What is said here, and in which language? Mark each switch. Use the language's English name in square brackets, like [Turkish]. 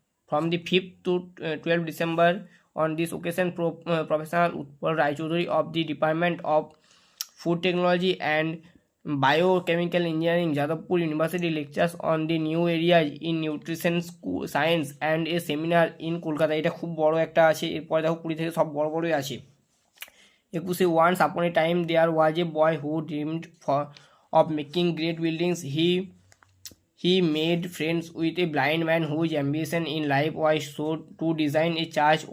[English] From the 5th to 12th December. On this occasion, Professor Utpal Rai Chaudhuri of the Department of Food Technology and Biochemical Engineering, Jadavpur University, lectures on the new areas in nutrition science and a seminar in Kolkata. [Bangla] এটা খুব বড় একটা আছে, এরপরে দেখো 20 থেকে সব বড় বড়ই আছে। [English] 21, once upon a time there was a boy who dreamed of making great buildings. He made friends with a blind man whose ambition in life was so to design a church.